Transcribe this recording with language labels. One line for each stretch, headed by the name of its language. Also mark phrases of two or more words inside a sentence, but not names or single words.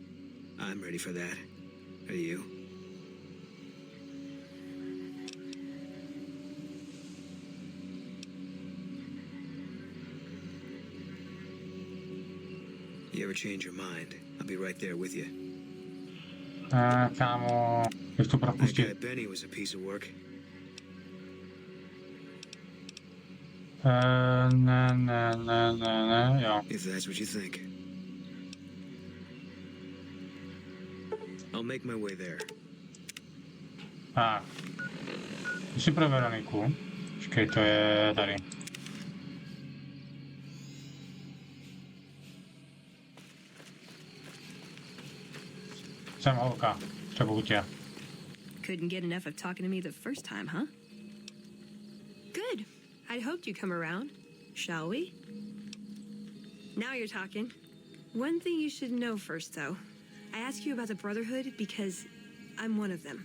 English: I'm ready for that. Are you? You ever change your mind? I'll be right there with you.
Czech: Kámo, bych to
English: That
Czech: propustil.
English: guy Benny was a piece of work.
Czech: Ne, jo.
English: If that's what you think. I'll make my way there.
Czech: Tak. Jsi pro Veroniku. Počkej, to je tady. Jsem holka, třeba tě.
English: Couldn't get enough of talking to me the first time, huh? Good. I'd hoped you'd come around. Shall we? Now you're talking. One thing you should know first, though. I asked you about the Brotherhood because I'm one of them.